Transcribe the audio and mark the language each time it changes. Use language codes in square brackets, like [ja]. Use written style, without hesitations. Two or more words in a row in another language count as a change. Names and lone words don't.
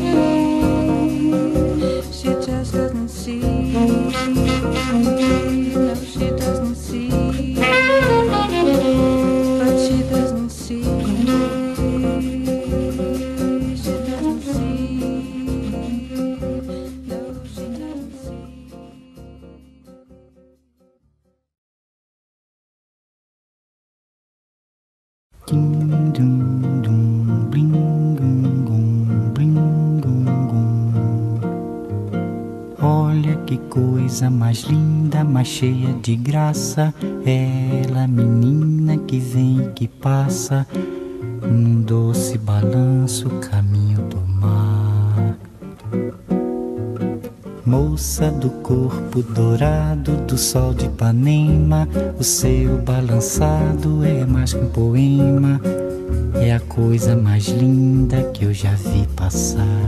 [en] She just doesn't see. No, she doesn't see. But she doesn't see. She doesn't see. No, she doesn't see. Ding dum dum, bling gum gum, bling gum gum. [pt] Olha que coisa mais linda, mais cheia de graça. Ela, menina que vem e que passa, num doce balanço, caminho do mar. Moça do corpo dourado do sol de Ipanema, o seu balançado é mais que um poema, é a coisa mais linda que eu já vi passar.